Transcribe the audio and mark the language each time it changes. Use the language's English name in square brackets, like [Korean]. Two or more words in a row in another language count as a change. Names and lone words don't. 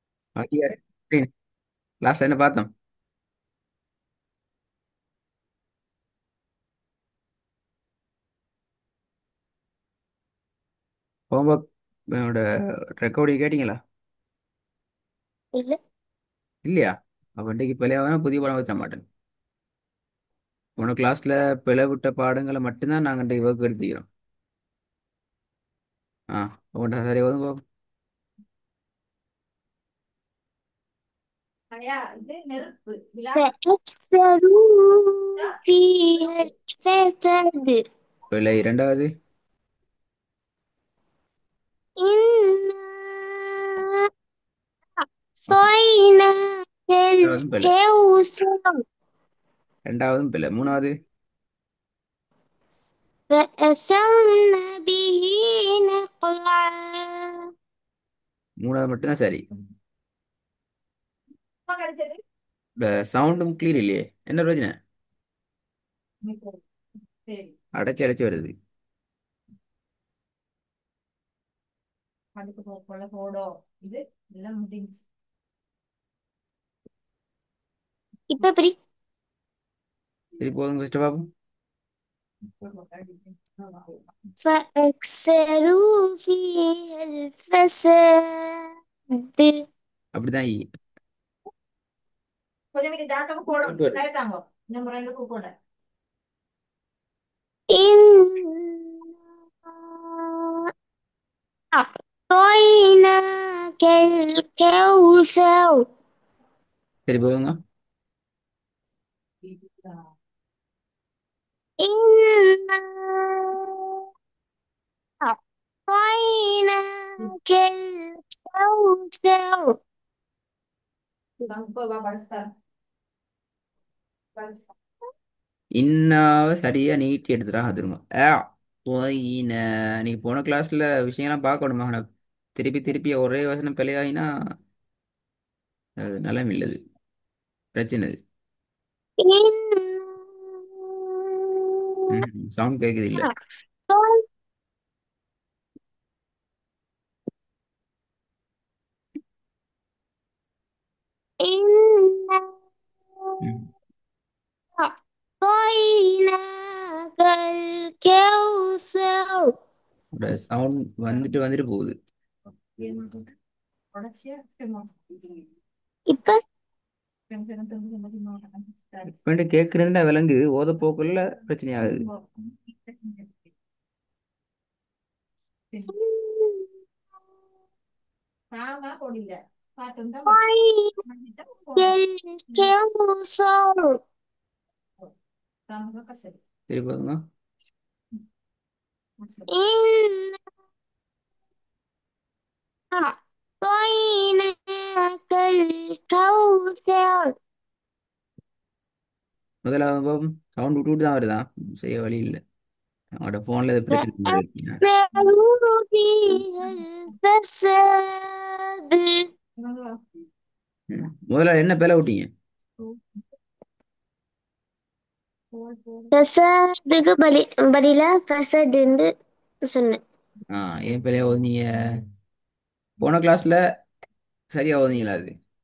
[Tamil] அதிக லாஸ்ட் என்ன பார்த்தோம்? [English] homework recording [Tamil] கேட்டீங்களா? இல்ல. இல்லையா? அப்போ இன்றைக்கு பிள்ளையாவது புதிய பாடம் வைக்க மாட்டேன். போன கிளாஸ்ல பிழை விட்ட பாடங்களை மட்டும்தான் நாங்கள் இன்றைக்கு ஒர்க் எடுத்துக்கிறோம். ஆ, உங்கள்கிட்ட சரி ஓதுங்க பாப்போம். [Arabic] فأكثروا فيها الفساد. [Tamil] பிழை இரண்டாவது. [Arabic] إنا أعطيناك [Tamil] இரண்டாவதும் பிழை. [Arabic] الكوثر [Tamil] ரெண்டாவதும் பிழை. மூணாவது. [Arabic] فأثرن به نقعا. [Tamil] மூணாவது மட்டும்தான் சரி. இந்த சவுண்டும் கிளியர் இல்லையே, என்ன பிரச்சனை? அடைச்சி அடைச்சி வருது. இப்ப எப்படி? சரி போதுங்க, ஃபர்ஸ்ட் பாப்போம். [Arabic] فأكثروا فيها الفساد. [Tamil] அப்படிதான் கொண்டு வருது. [Arabic] إنا أعطيناك الكوثر. [Tamil] சரி போதுங்க. [Arabic] إنا أعطيناك الكوثر. [Tamil] இன்னாவ சரியா நீட்டி எடுத்துடா திரும்ப. ஆ போயின. நீ போன கிளாஸ்ல விஷயம்லாம் பார்க்கணுமா? ஆனா திருப்பி திருப்பி ஒரே வசனம் பிழையாயினா அது நலம் இல்லது, பிரச்சனை அது. [Arabic] إنا [Tamil] சவுண்ட் கேட்குது இல்ல. [Arabic] أعطي- إنا ம். أعطيناك الكوثر. [Tamil] சவுண்ட் வந்துட்டு வந்துட்டு போகுது. இப்ப இப்ப கேட்கறதுல விலங்குது, ஓத போக்குள்ள பிரச்சனை ஆகுது. [Arabic] الكوثر. [Tamil] சரி போதுங்க. [Arabic] إنا أعطيناك الكوثر. [Tamil] முதலாவது சவுண்ட் விட்டு விட்டு தான் வருதான், செய்ய வழி இல்லை. அவனோட போன்ல இது பிரச்சனை இருக்கு. [Arabic] فأكثروا فيها الفساد. [Tamil] முதல்ல என்ன பிழை விட்டீங்க? ஃபசாதுக்கு பதிலா ஃபசடுன்னு சொன்னேன். ஆ, ஏன் பிழையா ஓதுனீங்க? போன கிளாஸ்ல சரியா ஓதுனீங்களா அது?